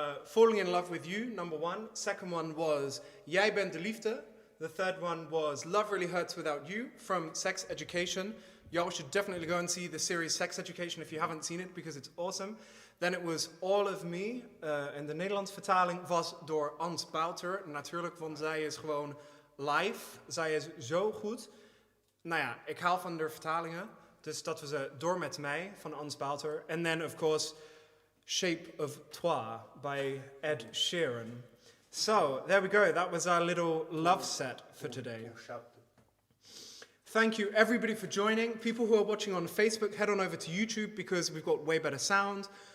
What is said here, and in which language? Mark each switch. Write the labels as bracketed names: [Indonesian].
[English] Falling in Love with You, number 1. Second one was Jij bent de liefde. The third one was Love Really Hurts Without You from Sex Education. Y'all should definitely go and see the series Sex Education if you haven't seen it, because it's awesome. Then it was [Dutch] All of Me. En de Nederlandse vertaling was door Ans Bouter. Natuurlijk, want zij is gewoon live. Zij is zo goed. Nou ja, ik hou van de vertalingen. Dus dat was Door met mij van Ans Bouter. [English] And then, of course, Shape of Toi by Ed Sheeran. So, there we go. That was our little love set for today. Thank you, everybody, for joining. People who are watching on Facebook, head on over to YouTube because we've got way better sound.